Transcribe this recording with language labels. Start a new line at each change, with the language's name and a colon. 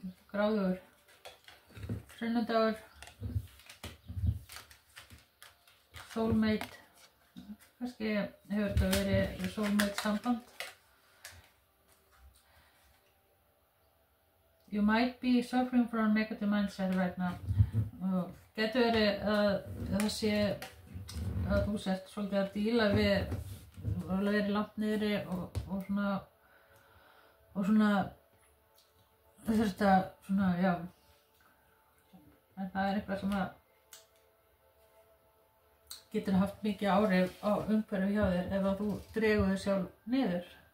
Icelandic: Gráðugur. Sunnudagur. Soulmate. Kannski hefur þetta verið soulmate samband.
English: You might be suffering from a negative mindset right now.
Icelandic: Getur verið að það sé að þú sért svolítið að díla við að vera langt niðri og svona þetta svona, já. En það er eitthvað sem að getur haft mikið áhrif á umhverfið hjá þér ef að þú dregur þig sjálf niður.